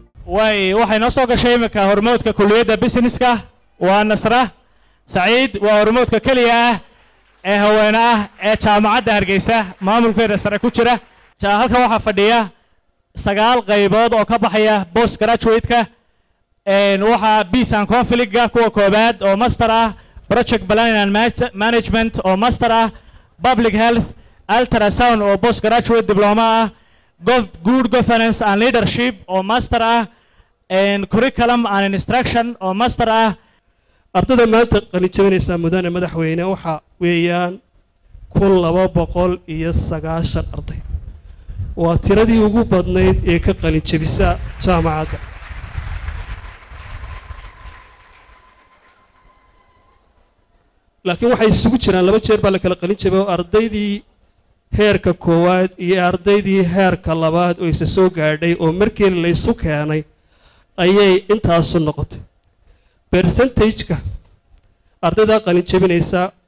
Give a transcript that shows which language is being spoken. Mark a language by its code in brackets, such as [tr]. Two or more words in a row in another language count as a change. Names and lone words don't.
[so] waxay noo soo gashay imika hormoodka kulliyadda businesska waa Nasra Saciid waa hormoodka kaliya ah ee haween ah ee jaamacadda Hargeysa maamulkeeda sare ku jira halka waxa fadhiya 9 qaybood oo ka baxaya [en] post graduate-ka [so] waxa [en] peace and conflict-ga [so] kuwa koobaad oo master ah [en] project planning and management [so] oo master ah [en] public health ultrasound [so] oo [en] post graduate diploma [so] ah [en] good governance and leadership [so] oo master ah [en] curriculum and instruction [so] oo master ah ardayda maanta qalin jabinaysa mudane madaxweyne waxa weeyaan 1290 arday waa tiradii ugu badnayd ee ka qalin jabisa jaamacadda laakiin waxay isugu jiraan laba jeer baa la kala qalin jabay ardaydii heerka koowaad iyo ardaydii heerka labaad oo isa soo gaadhay oo markii la isu keenay ayay intaasu noqotay percentage-ka ardayda qalin jabinaysa